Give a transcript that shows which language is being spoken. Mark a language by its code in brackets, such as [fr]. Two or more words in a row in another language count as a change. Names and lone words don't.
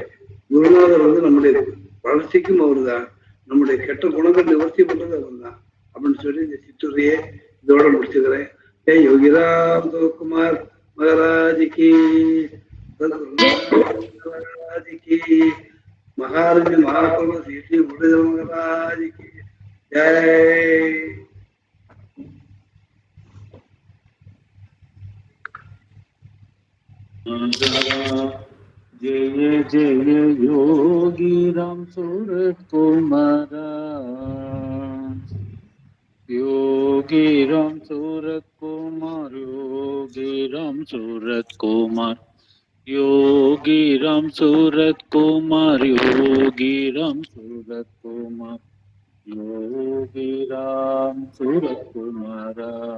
[ta] குருநாதர் வந்து நம்முடைய வளர்ச்சிக்கும் அவரு தான், நம்முடைய கெட்ட குணங்கள் நிவர்த்தி பண்றது அவர் தான் அப்படின்னு சொல்லி இந்த சிற்றுரையை இதோட முடிச்சுக்கிறேன். யோகிராம் தோக்குமார் மகாராஜிக்கு மகாராஜிக்கு மகாராஜ மகாபுர ஸ்ரீ முருக மகாராஜிக்கு ஜெய். [hi] जय जय योगी राम सूरत कुमारा, योगी राम सूरत कुमार, योगी राम सूरत कुमार, योगी राम सूरत कुमार, योगी राम सूरत कुमार, योगी राम सूरत कुमारा।